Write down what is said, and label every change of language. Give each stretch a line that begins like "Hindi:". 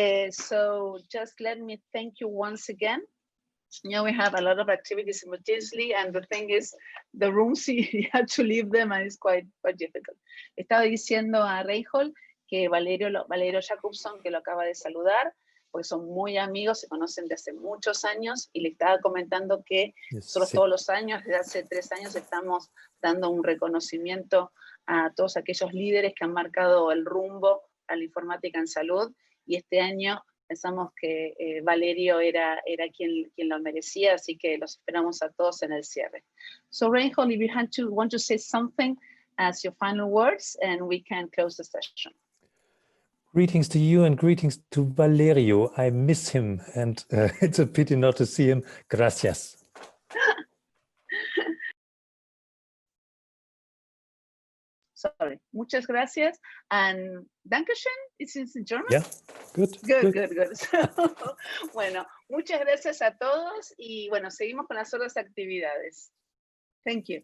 English: So just let me thank you once again. You know, we have a lot of activities simultaneously, and the thing is, the rooms, you have to leave them, and it's quite difficult.
Spanish: Estaba diciendo a Reinhold que Valerio Jacobson, que lo acaba de saludar, porque son muy amigos, se conocen de hace muchos años, y le estaba comentando que nosotros sí. todos los años, desde hace 3 años, estamos dando un reconocimiento a todos aquellos líderes que han marcado el rumbo a la informática en salud, y este año pensamos que Valerio era quien lo merecía, así que los esperamos a todos en el cierre.
English: So Reinhold, if you want to say something as your final words, and we can close the session. Greetings to you and greetings to Valerio. I miss him and it's a pity not to see him.
Spanish: Gracias. Sorry, muchas gracias.
English: And Dankeschön, it's in German? Yeah, good. Good.
Spanish: So, bueno, muchas gracias a todos y bueno, seguimos con las otras actividades.
English: Thank you.